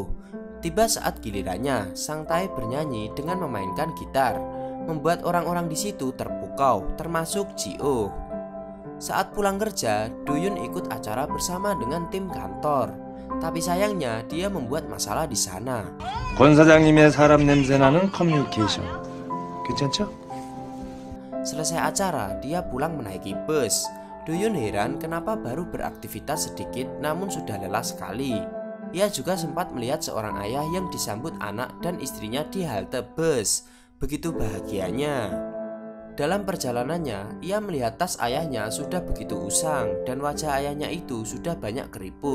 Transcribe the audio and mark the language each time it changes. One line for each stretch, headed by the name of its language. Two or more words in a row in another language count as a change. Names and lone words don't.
Indonesian: Tiba saat gilirannya, Sang Tae bernyanyi dengan memainkan gitar, membuat orang-orang di situ terpukau, termasuk Ji-oh. Saat pulang kerja, Doyun ikut acara bersama dengan tim kantor. Tapi sayangnya dia membuat masalah di sana.
Korean: 권 사장님의 사람 냄새 나는 커뮤니케이션. 괜찮죠?
Indonesian: Selesai acara, dia pulang menaiki bus. Doyun heran kenapa baru beraktivitas sedikit namun sudah lelah sekali. Ia juga sempat melihat seorang ayah yang disambut anak dan istrinya di halte bus. Begitu bahagianya. Dalam perjalanannya, ia melihat tas ayahnya sudah begitu usang dan wajah ayahnya itu sudah banyak keriput.